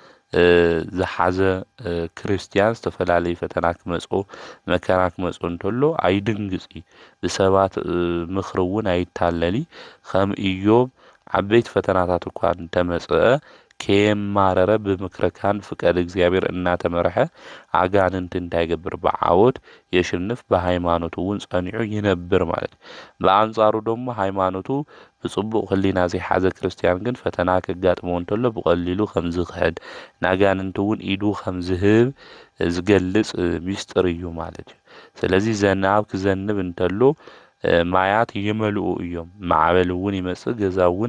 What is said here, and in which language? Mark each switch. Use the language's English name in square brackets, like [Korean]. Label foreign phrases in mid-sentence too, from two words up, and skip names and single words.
[Tigrinya] ዝሓዘ ክርስቲያን ዝተፈላለዩ ፈተና ክመጽኦ መከራ ክመጽኦ እንተሎ ኣይድንግጽ ብሰባት ምኽሪ እውን ኣይታለሊ ከም ኢዮብ ዓበይቲ ፈተናታት እኳ እንተመጽአ ከየማረረ ብምክረካን ፍቃድ እግዚአብሔር እናተመርሐ አጋንንት እንዳይገብር በዓወት የሽንፍ በሃይማኖቱ እውን ጸኒዑ ይነብር ማለት። [Amharic] በአንጻሩ ደግሞ [Tigrinya] ሃይማኖቱ ብጽቡቕ ህሊና ዘይሓዘ ክርስቲያን ግን ፈተና ከጋጥመው እንተሎ ብቐሊሉ ከም ዝኽሕድ ናጋንንት እውን ኢዱ ከም ዝህብ ዝገልጽ ሚስጥር እዩ ማለት እዩ። ስለዚ ዝናብ ክዘንብ እንተሎ ማያት ይመልኡ እዮም። ማዕበል እውን ይመጽእ ገዛ እውን